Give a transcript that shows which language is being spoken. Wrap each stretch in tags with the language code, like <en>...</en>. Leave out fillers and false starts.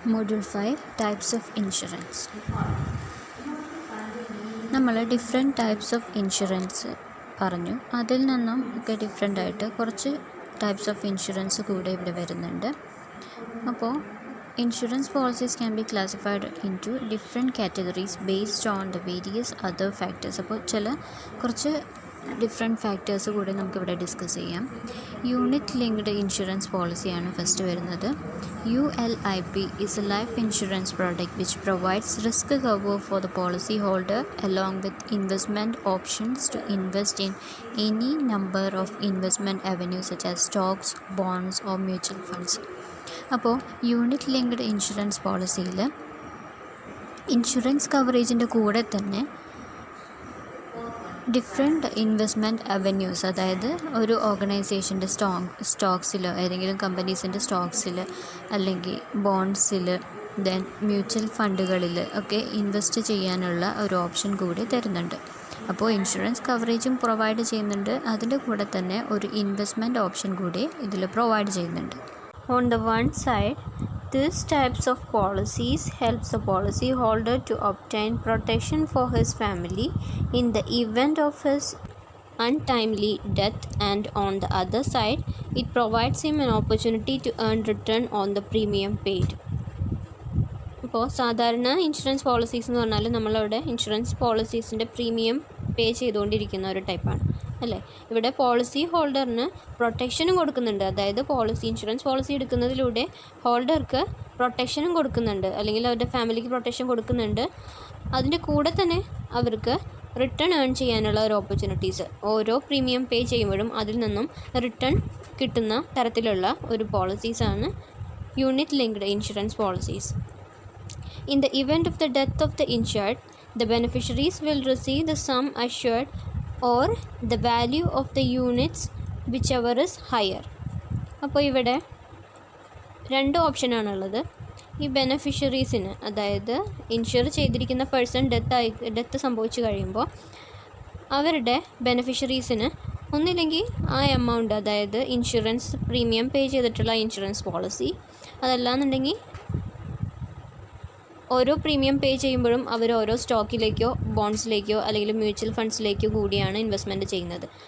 <en>Module 5 Types of Insurance.</en> <ml>നമ്മൾ different types of insurance പറഞ്ഞു. അതിൽ നിന്നും ഒക്കെ ഡിഫറെൻ്റ് ആയിട്ട് കുറച്ച് ടൈപ്സ് ഓഫ് ഇൻഷുറൻസ് കൂടെ ഇവിടെ വരുന്നുണ്ട്.</ml> <en>അപ്പോൾ insurance policies can be classified into different categories based on the various other factors.</en> <ml>അപ്പോൾ കുറച്ച് ഡിഫറെൻറ്റ് ഫാക്ടേഴ്സ് കൂടി നമുക്കിവിടെ ഡിസ്കസ് ചെയ്യാം. യൂണിറ്റ് ലിങ്ക്ഡ് ഇൻഷുറൻസ് പോളിസിയാണ് ഫസ്റ്റ് വരുന്നത്.</ml> <en>ULIP is a life insurance product which provides risk cover for the policy holder along with investment options to invest in any number of investment avenues such as stocks, bonds or mutual funds.</en> <ml>അപ്പോൾ unit linked insurance പോളിസിയിൽ insurance കവറേജിൻ്റെ കൂടെ തന്നെ different investment avenues, അതായത് ഒരു ഓർഗനൈസേഷൻ്റെ സ്റ്റോക്സിൽ, ഏതെങ്കിലും കമ്പനീസിൻ്റെ സ്റ്റോക്സിൽ അല്ലെങ്കിൽ ബോണ്ട്സിൽ, then mutual ഫണ്ടുകളിൽ ഒക്കെ invest ചെയ്യാനുള്ള ഒരു ഓപ്ഷൻ കൂടി തരുന്നുണ്ട്. അപ്പോൾ ഇൻഷുറൻസ് കവറേജും പ്രൊവൈഡ് ചെയ്യുന്നുണ്ട്, അതിൻ്റെ കൂടെ തന്നെ ഒരു ഇൻവെസ്റ്റ്മെൻറ്റ് ഓപ്ഷൻ കൂടി ഇതിൽ പ്രൊവൈഡ് ചെയ്യുന്നുണ്ട്.</ml> <en>On the one side, these types of policies helps the policyholder to obtain protection for his family in the event of his untimely death, and on the other side, it provides him an opportunity to earn return on the premium paid.</en> <ml>ഇപ്പോൾ സാധാരണ insurance policies എന്ന് പറഞ്ഞാൽ നമ്മളവിടെ insurance പോളിസീസിൻ്റെ premium പേ ചെയ്തുകൊണ്ടിരിക്കുന്ന ഒരു ടൈപ്പാണ് അല്ലേ. ഇവിടെ പോളിസി ഹോൾഡറിന് പ്രൊട്ടക്ഷനും കൊടുക്കുന്നുണ്ട്, അതായത് ഇൻഷുറൻസ് പോളിസി എടുക്കുന്നതിലൂടെ ഹോൾഡർക്ക് പ്രൊട്ടക്ഷനും കൊടുക്കുന്നുണ്ട്, അല്ലെങ്കിൽ അവരുടെ ഫാമിലിക്ക് പ്രൊട്ടക്ഷൻ കൊടുക്കുന്നുണ്ട്. അതിൻ്റെ കൂടെ തന്നെ അവർക്ക് റിട്ടേൺ ഏൺ ചെയ്യാനുള്ള ഒരു ഓപ്പർച്യൂണിറ്റീസ്, ഓരോ പ്രീമിയം പേ ചെയ്യുമ്പോഴും അതിൽ നിന്നും റിട്ടേൺ കിട്ടുന്ന തരത്തിലുള്ള ഒരു പോളിസീസാണ് unit linked insurance policies.</ml> <en>In the event of the death of the insured, the beneficiaries will receive the sum assured or the value of the units whichever is higher.</en> <ml>അപ്പോൾ ഇവിടെ രണ്ട് ഓപ്ഷനാണുള്ളത്. ഈ ബെനഫിഷ്യറീസിന്, അതായത് ഇൻഷുർ ചെയ്തിരിക്കുന്ന person death സംഭവിച്ചു കഴിയുമ്പോൾ അവരുടെ ബെനഫിഷ്യറീസിന് ഒന്നില്ലെങ്കിൽ ആ എമൗണ്ട്, അതായത് ഇൻഷുറൻസ് പ്രീമിയം പേ ചെയ്തിട്ടുള്ള ഇൻഷുറൻസ് പോളിസി, അതല്ലാന്നുണ്ടെങ്കിൽ ഓരോ പ്രീമിയം പേ ചെയ്യുമ്പോഴും അവർ ഓരോ സ്റ്റോക്കിലേക്കോ ബോണ്ട്സിലേക്കോ അല്ലെങ്കിൽ മ്യൂച്വൽ ഫണ്ട്സിലേക്കോ കൂടിയാണ് ഇൻവെസ്റ്റ്മെൻറ്റ് ചെയ്യുന്നത്.</ml>